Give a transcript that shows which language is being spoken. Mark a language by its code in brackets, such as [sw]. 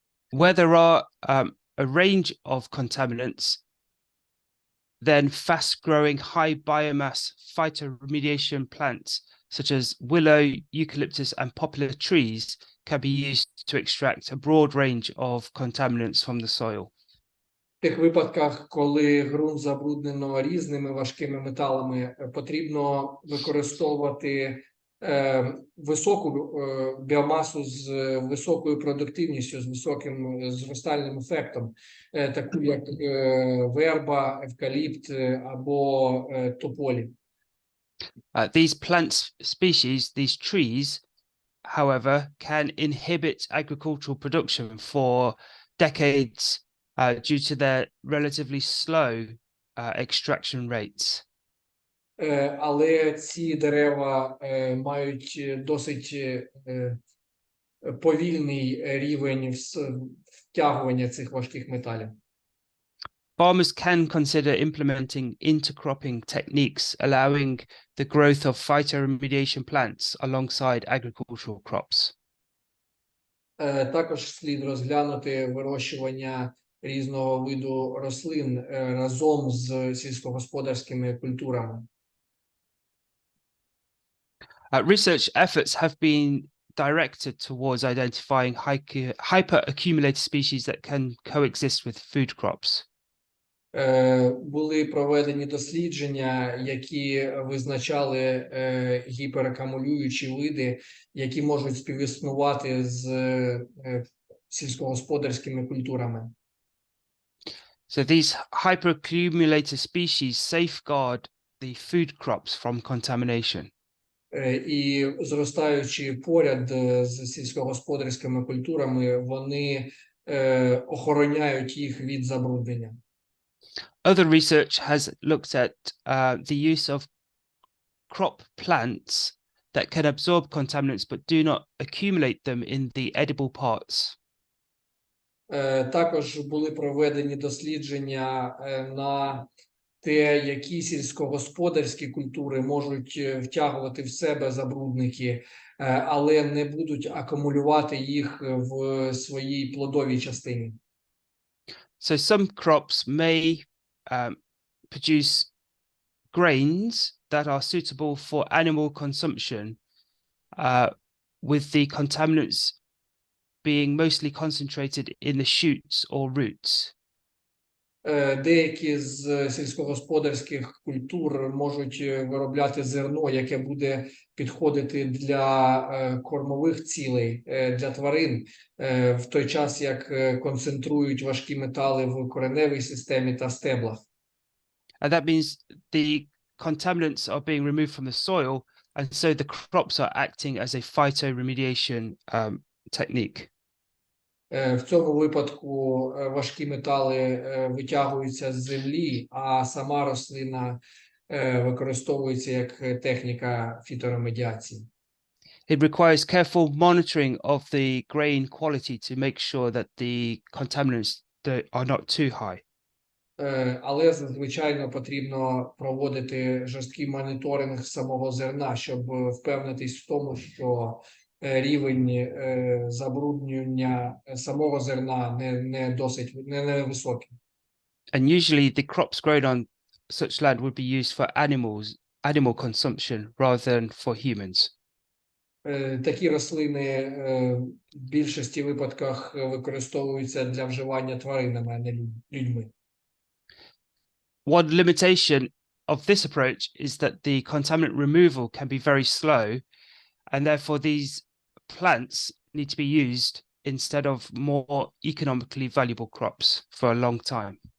[en] Where there are a range of contaminants, then fast-growing high biomass phytoremediation plants such as willow, eucalyptus, and poplar trees can be used to extract a broad range of contaminants from the soil. [uk] В тих випадках, коли ґрунт забруднено різними важкими металами, потрібно використовувати високу біомасу з високою продуктивністю, з високим зростальним ефектом, таку як верба, евкаліпт або тополі. [en] These plant species, these trees, however, can inhibit agricultural production for decades due to their relatively slow extraction rates. [uk] але ці дерева мають досить повільний рівень втягування цих важких металів. [en] Farmers can consider implementing intercropping techniques, allowing the growth of phytoremediation plants alongside agricultural crops. [uk] Також слід розглянути вирощування різного виду рослин разом з сільськогосподарськими культурами. [en] Research efforts have been directed towards identifying hyperaccumulated species that can coexist with food crops. [uk] Були проведені дослідження, які визначали гіперакумулюючі види, які можуть співіснувати з сільськогосподарськими культурами. [en] So these hyperaccumulated species safeguard the food crops from contamination. [uk] І зростаючи поряд з сільськогосподарськими культурами, вони охороняють їх від забруднення. [en] Other research has looked at the use of crop plants that can absorb contaminants but do not accumulate them in the edible parts. [uk] Також були проведені дослідження на те, які сільськогосподарські культури можуть втягувати в себе забрудники, але не будуть акумулювати їх в своїй плодовій частині. [en] So some crops may produce grains that are suitable for animal consumption, with the contaminants being mostly concentrated in the shoots or roots. [uk] Деякі з сільськогосподарських культур можуть виробляти зерно, яке буде підходити для кормових цілей, для тварин, в той час як концентрують важкі метали в кореневій системі та стеблах. [en] And that means the contaminants are being removed from the soil, and so the crops are acting as a phytoremediation technique. [uk] В цьому випадку важкі метали витягуються з землі, а сама рослина використовується як техніка фіторемедіації. [en] It requires careful monitoring of the grain quality to make sure that the contaminants are not too high. [uk] Але звичайно потрібно проводити жорсткий моніторинг самого зерна, щоб впевнитись в тому, що рівень забруднення самого зерна не високий. [en] And usually the crops grown on such land would be used for animal consumption rather than for humans. [uk] Такі рослини в більшості випадках використовуються для вживання тваринами, а не людьми. [en] One limitation of this approach is that the contaminant removal can be very slow, and therefore these plants need to be used instead of more economically valuable crops for a long time.